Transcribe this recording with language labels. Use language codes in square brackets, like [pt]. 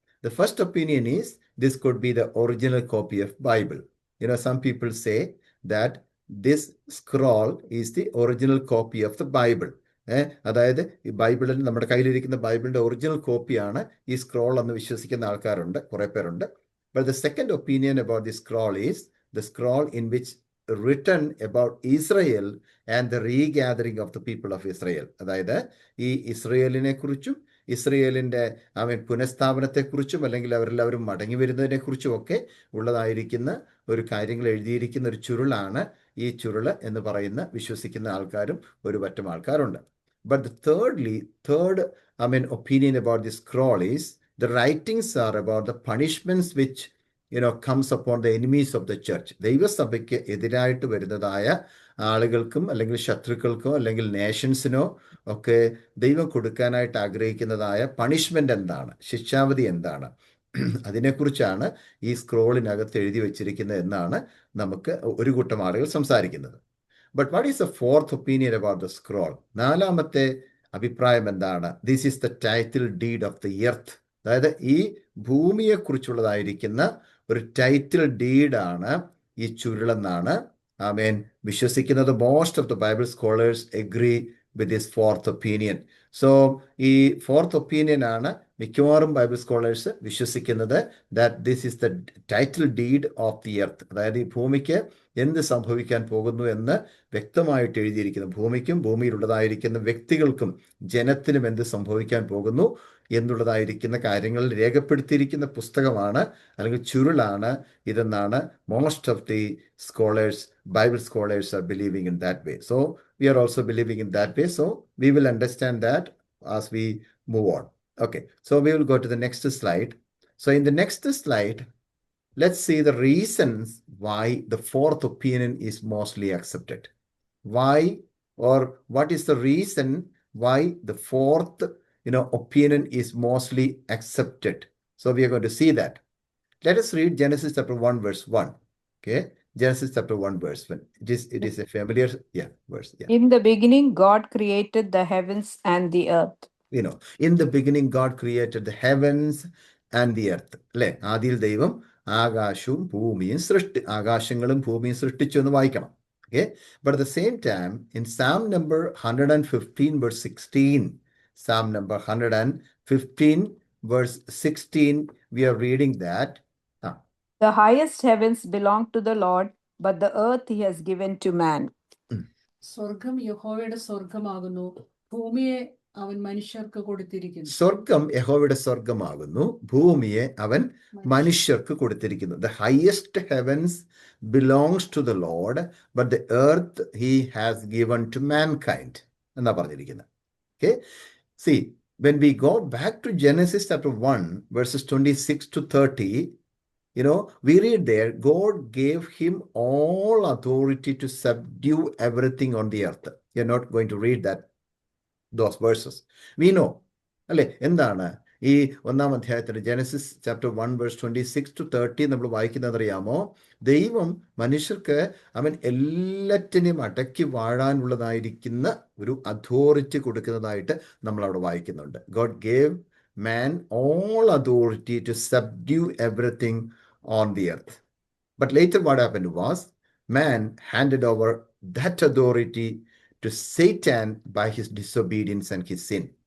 [en] The first opinion is this could be the original copy of Bible. Some people say that this scroll is the original copy of the Bible. [ml] അതായത് ഈ ബൈബിളിൽ, നമ്മുടെ കയ്യിലിരിക്കുന്ന ബൈബിളിന്റെ original കോപ്പിയാണ് ഈ scroll എന്ന് വിശ്വസിക്കുന്ന ആൾക്കാരുണ്ട്, കുറെ പേരുണ്ട്. [en] But the second opinion about the scroll is the scroll in which written about Israel and the regathering of the people of Israel. [ml] അതായത് ഈ ഇസ്രയേലിനെ കുറിച്ചും ഇസ്രയേലിൻ്റെ പുനഃസ്ഥാപനത്തെക്കുറിച്ചും അല്ലെങ്കിൽ അവരെല്ലാവരും മടങ്ങി വരുന്നതിനെക്കുറിച്ചും ഒക്കെ ഉള്ളതായിരിക്കുന്ന ഒരു കാര്യങ്ങൾ എഴുതിയിരിക്കുന്ന ഒരു ചുരുളാണ് ഈ ചുരുള് എന്ന് പറയുന്ന വിശ്വസിക്കുന്ന ആൾക്കാരും ഒരു പറ്റം ആൾക്കാരുണ്ട്. [en] But the third opinion about this scroll is the writings are about the punishments which comes upon the enemies of the church. [ml] ദൈവസഭയ്ക്ക് എതിരായിട്ട് വരുന്നതായ ആളുകൾക്കും അല്ലെങ്കിൽ ശത്രുക്കൾക്കോ അല്ലെങ്കിൽ നേഷൻസിനോ ഒക്കെ ദൈവം കൊടുക്കാനായിട്ട് ആഗ്രഹിക്കുന്നതായ പണിഷ്മെന്റ് എന്താണ്, ശിക്ഷാവധി എന്താണ്, അതിനെക്കുറിച്ചാണ് ഈ സ്ക്രോളിനകത്ത് എഴുതി വച്ചിരിക്കുന്നത് എന്നാണ് നമുക്ക് ഒരു കൂട്ടം ആളുകൾ സംസാരിക്കുന്നത്. [en] But what is the fourth opinion about the scroll? [ml] നാലാമത്തെ അഭിപ്രായം എന്താണ്? [en] This is the title deed of the earth. [ml] അതായത് ഈ ഭൂമിയെക്കുറിച്ചുള്ളതായിരിക്കുന്ന ഒരു ടൈറ്റിൽ ഡീഡാണ് ഈ ചുരുളെന്നാണ് വിശ്വസിക്കുന്നത്. [en] Most of the Bible scholars agree with this fourth opinion. [ml] So ഈ ഫോർത്ത് ഒപ്പീനിയൻ ആണ് മിക്കവാറും ബൈബിൾ സ്കോളേഴ്സ് വിശ്വസിക്കുന്നത്, [en] That this is the title deed of the earth. [ml] അതായത് ഈ ഭൂമിക്ക് എന്ത് സംഭവിക്കാൻ പോകുന്നു എന്ന് വ്യക്തമായിട്ട് എഴുതിയിരിക്കുന്നു. ഭൂമിക്കും ഭൂമിയിലുള്ളതായിരിക്കുന്ന വ്യക്തികൾക്കും ജനത്തിനും എന്ത് സംഭവിക്കാൻ പോകുന്നു എന്നുള്ളതായിരിക്കുന്ന കാര്യങ്ങൾ രേഖപ്പെടുത്തിയിരിക്കുന്ന പുസ്തകമാണ് അല്ലെങ്കിൽ ചുരുളാണ് ഇതെന്നാണ് [en] Most of the scholars, Bible scholars are believing in that way. [ml] So [en] we are also believing in that way. So we will understand that as we move on. Okay, so we will go to the next slide. So in the next slide, let's see the reasons why the fourth opinion is mostly accepted. Why, or what is the reason why the fourth opinion is mostly accepted? So we are going to see that. Let us read Genesis chapter 1 verse 1. Okay, Genesis chapter 1 verse 1. It is a familiar verse. Yeah. In the beginning, God created the heavens and the earth. In the beginning, God created the heavens and the earth. [ml] അല്ലേ? ആദിയിൽ ദൈവം ആകാശവും ഭൂമിയും ആകാശങ്ങളും ഭൂമിയും സൃഷ്ടിച്ചു എന്ന് വായിക്കണം. [en] Okay, but at the same time, in Psalm number 115 verse 16, Psalm number 115 verse 16, we are reading that the highest heavens belong to the Lord, but the earth he has given to man. [ml] സ്വർഗം യഹോവയുടെ സ്വർഗമാകുന്നു, ഭൂമിയെ അവൻ മനുഷ്യർക്ക് കൊടുത്തിരിക്കുന്നു. സ്വർഗം യഹോവയുടെ സ്വർഗമാകുന്നു, ഭൂമിയെ അവൻ മനുഷ്യർക്ക് കൊടുത്തിരിക്കുന്നു. [en] The highest heavens belongs to the Lord, but the earth he has given to mankind [ml] എന്നാ പറഞ്ഞിരിക്കുന്നത്. [en] Okay, see, when we go back to Genesis chapter 1 verses 26 to 30, we read there, God gave him all authority to subdue everything on the earth. You're not going to read those verses. We know. [ml] അല്ലേ? എന്താണ് ഈ ഒന്നാം അധ്യായത്തിൽ Genesis chapter 1 verse 26 to 30 നമ്മൾ വായിക്കുന്നത് അറിയാമോ? ദൈവം മനുഷ്യർക്ക് അവൻ എല്ലാറ്റിനെയും അടക്കി വാഴാനുള്ളതായിരിക്കുന്ന ഒരു അതോറിറ്റി കൊടുക്കുന്നതായിട്ട് നമ്മൾ അവിടെ വായിക്കുന്നുണ്ട്. [en] God gave man all authority to subdue everything on the earth. But later what happened was, man handed over that authority to Satan by his disobedience and his sin.